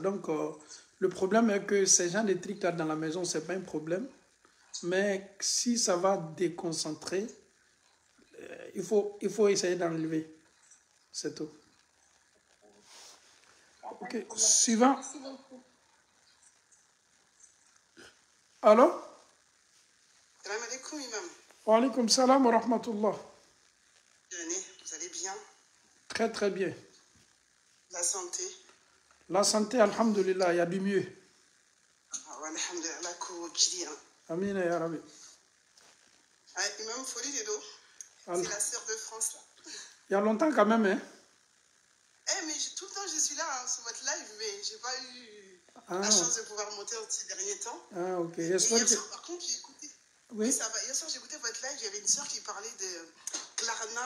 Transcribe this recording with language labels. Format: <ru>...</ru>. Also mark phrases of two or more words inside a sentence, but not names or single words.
<fr>Donc, le problème est que ces gens de trucs là dans la maison, ce n'est pas un problème. Mais si ça va déconcentrer, il faut essayer d'enlever. C'est tout. Ok, suivant. Allô?</fr> <ar>Salam alaikum, imam. Wa alaikum salam wa rahmatullah.</ar> <fr>Vous allez bien? Très très bien. La santé? La santé, alhamdulillah, il y a du mieux. Alhamdulillah,</fr> <ar>Amin ya Rabbi.</ar> <fr>Imam Folie Dedo, c'est la sœur de France là. Il y a longtemps quand même, hein? Mais tout le temps je suis là sur votre live, mais j'ai pas eu la chance de pouvoir monter ces derniers temps. Ah, ok. Hier soir, par contre, j'ai écouté. Oui. Ça va. Hier soir, j'ai écouté votre live, il y avait une sœur qui parlait de Klarna.</fr>